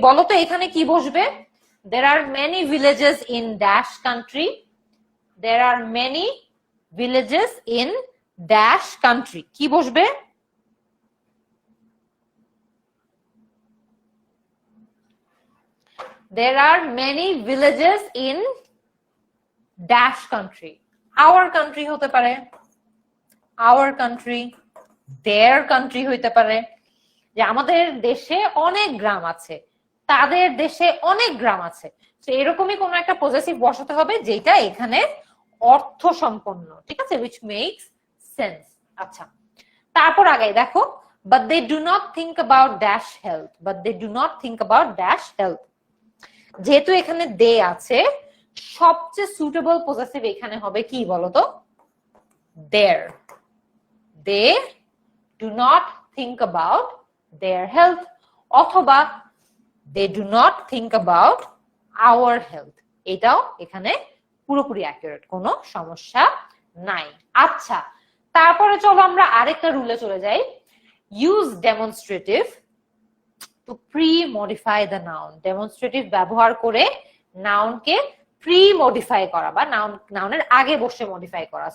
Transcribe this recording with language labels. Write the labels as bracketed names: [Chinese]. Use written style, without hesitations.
[Bangla] বলো তো এখানে কি বসবে? [English] there are many villages in dash country, there are many villages in dash country, [Bangla] কি বসবে? [English] there are many villages in dash country। our country [Bangla] হতে পারে, [English] our country, their country [Bangla] হইতে পারে, যে আমাদের দেশে অনেক গ্রাম আছে, তাদের দেশে অনেক গ্রাম আছে। তো এরকমই কোন একটা পজেসিভ বসাতে হবে যেটা এখানে অর্থ সম্পন্ন, ঠিক আছে? [English] which makes sense। [Bangla] আচ্ছা, তারপর আগে দেখো, [English] but they do not think about dash health, but they do not think about dash health। [Bangla] যেহেতু এখানে দে আছে, সবচেয়ে সুটেবল পজেসিভ এখানে হবে কি বলতো? [English] their। they do not think about their health, অথবা they do not think about our health। [Bangla] এটাও এখানে পুরোপুরি অ্যাকুরেট, কোনো সমস্যা নাই। আচ্ছা, তারপরে চলো আমরা আরেকটা রুলে চলে যাই, [English] Use demonstrative to pre modify the noun. [Bangla] Demonstrative ব্যবহার করে নাউনকে প্রি মডিফাই করা বা নাউনের আগে বসে মডিফাই করা।